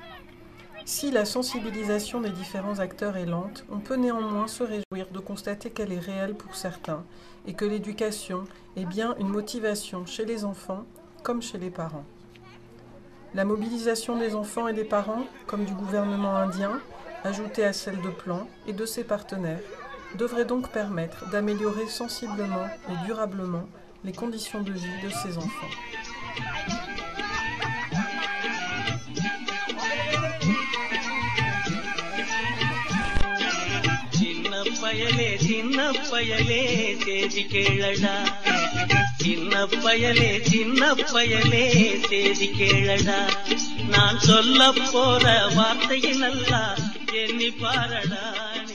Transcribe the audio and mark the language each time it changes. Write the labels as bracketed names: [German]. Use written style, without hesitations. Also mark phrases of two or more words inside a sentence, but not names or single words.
[French] Si la sensibilisation des différents acteurs est lente, on peut néanmoins se réjouir de constater qu'elle est réelle pour certains et que l'éducation est bien une motivation chez les enfants comme chez les parents. La mobilisation des enfants et des parents, comme du gouvernement indien, ajoutée à celle de Plan et de ses partenaires, devrait donc permettre d'améliorer sensiblement et durablement les conditions de vie de ces enfants. [Tamil] சின்ன பயலே சேதி கேளடா, நான் சொல்லப் போற வார்த்தையை நல்லா எண்ணி பாரடா.